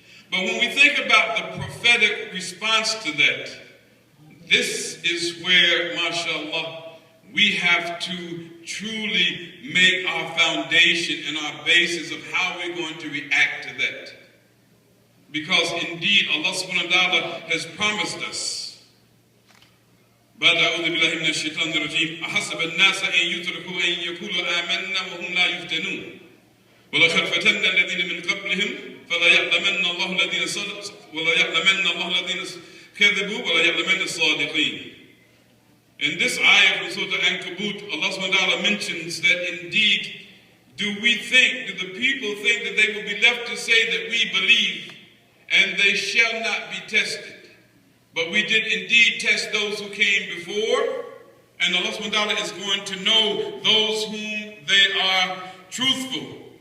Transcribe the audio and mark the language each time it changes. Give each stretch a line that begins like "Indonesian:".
English: But when we think about the prophetic response to that, this is where, mashallah, we have to truly make our foundation and our basis of how we're going to react to that. Because indeed, Allah subhanahu wa ta'ala has promised us.
Arabic: بعد أعوذ بالله من الشيطان الرجيم أحسب الناس أن يتركوا أن يقولوا آمنا وهم لا يفتنون ولقد فتنا الذين من قبلهم فلا يعلمن الله الذين صدقوا ولا يعلمن الله الذين كذبوا ولا يعلمن الصادقين.
English: In this ayah from Surah Al-Ankabut, Allah subhanahu wa ta'ala mentions that indeed, do the people think that they will be left to say that we believe and they shall not be tested? But we did indeed test those who came before, and Allah subhanahu wa ta'ala is going to know those whom they are truthful.